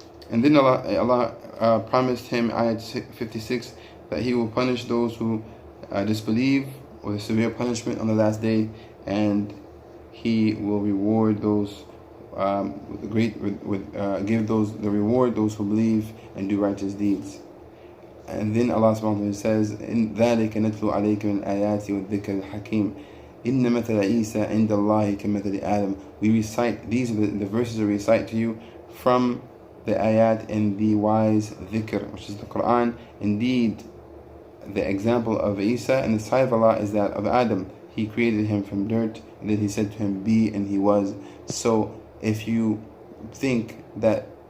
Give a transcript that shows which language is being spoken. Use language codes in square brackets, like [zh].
[en] And then Allah promised him, ayat 56, that He will punish those who disbelieve with a severe punishment on the last day, and He will reward those give the reward those who believe and do righteous deeds. And then Allah subhanahu wa ta'ala says, "In [ar] ذَلِكَ نَتْلُو عَلَيْكَ مِنْ الْآيَاتِ وَالذِّكْرِ الْحَكِيمِ إِنَّ مَثَلَ عِيسَى عِنْدَ اللَّهِ كَمَثَلِ آدَمَ." [en] We recite, these are the verses that we recite to you from the ayat and the wise dhikr, which is the Quran. Indeed, the example of Isa in the sight of Allah is that of Adam. He created him from dirt, and then He said to him, "Be," and he was. So if you think that